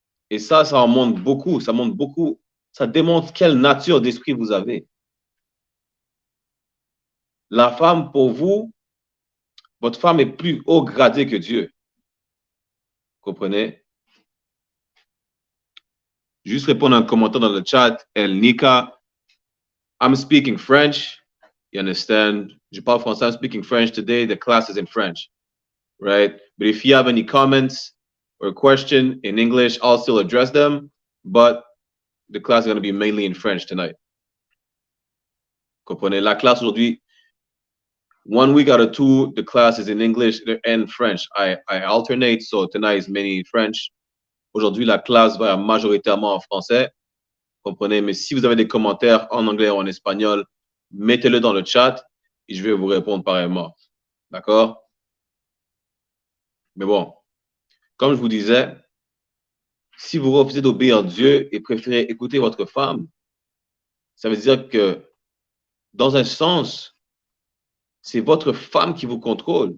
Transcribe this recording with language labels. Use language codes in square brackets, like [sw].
[fr] Et ça en montre beaucoup, ça démontre quelle nature d'esprit vous avez. La femme, pour vous, votre femme est plus haut gradée que Dieu. Vous comprenez? Juste répondre à un commentaire dans le chat. [en] El Nika, I'm speaking French. You understand? [fr] Je parle français. [en] I'm speaking French today. The class is in French, right? But if you have any comments or question in English, I'll still address them. But the class is going to be mainly in French tonight. Comprenez? [fr] La classe aujourd'hui, [en] 1 week out of 2, the class is in English and French. I alternate, so tonight is mainly in French. [fr] Aujourd'hui, la classe va majoritairement en français. Comprenez? Mais si vous avez des commentaires en anglais ou en espagnol, mettez-le dans le chat et je vais vous répondre pareillement. D'accord? Mais bon, comme je vous disais, si vous refusez d'obéir à Dieu et préférez écouter votre femme, ça veut dire que, dans un sens, c'est votre femme qui vous contrôle.